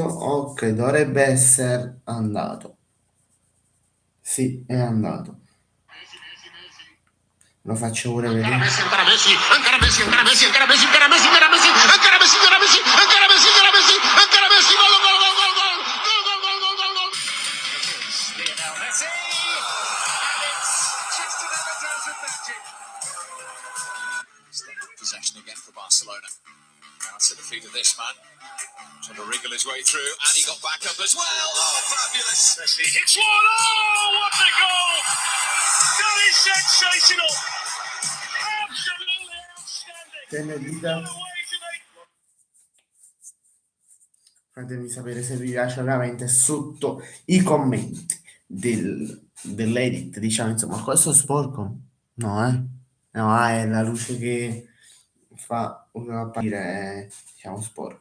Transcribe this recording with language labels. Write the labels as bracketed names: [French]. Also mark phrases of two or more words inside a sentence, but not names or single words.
[Italian] Ok, dovrebbe essere andato. Sì, è andato. Lo faccio pure vedere. Ancora Messi, ancora Messi, ancora Messi, ancora Messi, ancora Messi, ancora Messi, ancora Messi, ancora Messi, ancora Messi, ancora Messi, ancora Messi, gol, gol, gol, gol, gol, gol, gol, gol, gol, gol, gol. [English] Lionel Messi, and it's just another dose of magic. Staying with possession again for Barcelona. Now to the feet of this man. Trying to wriggle his way through, and he got back up as well. Oh, fabulous! Messi hits one. Oh, what a goal! That is sensational. Absolutely outstanding. [Italian] Te ne dita. Fatemi sapere se vi piace veramente sotto i commenti dell'edit, diciamo, insomma, questo sporco? No, no, è la luce che fa apparire, diciamo, sporco.